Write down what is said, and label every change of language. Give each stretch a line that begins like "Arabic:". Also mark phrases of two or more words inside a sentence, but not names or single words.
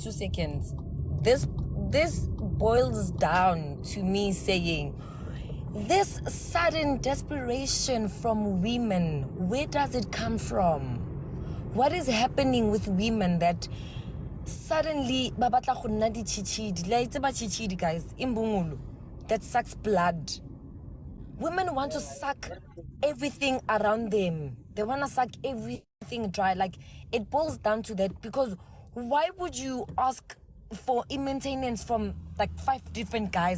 English: 2 seconds. This boils down to me saying, this sudden desperation from women, where does it come from? What is happening with women that suddenly
Tswana: ba batla go nna ditshitshidi la itse ba tshitshidi
English: guys imbungulu that sucks blood. Women want to suck everything around them. They want to suck everything dry. Like, it boils down to that, because why would you ask for maintenance from like 5 different guys?